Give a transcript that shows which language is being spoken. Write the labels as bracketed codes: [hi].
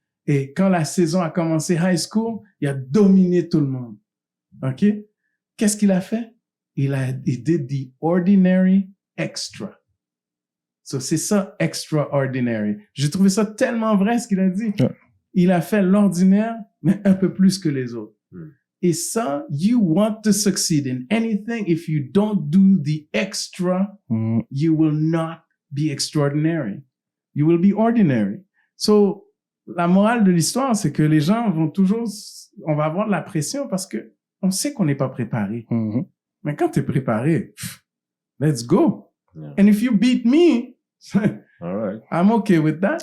[fr] Et quand la saison a commencé high school, il a dominé tout le monde. OK? Qu'est-ce qu'il a fait? Il [en] did the ordinary extra. [fr] So, c'est ça, extraordinary. J'ai trouvé ça tellement vrai, ce qu'il a dit. [en] Yeah. [fr] Il a fait l'ordinaire, mais un peu plus que les autres. Et ça, [en] you want to succeed in anything. If you don't do the extra, you will not be extraordinary. You will be ordinary. [fr] So, la morale de l'histoire, c'est que les gens on va avoir de la pression parce que on sait qu'on n'est pas préparé. Mais quand t'es préparé, [en] let's go. Yeah. And if you beat me, all right. I'm okay with that.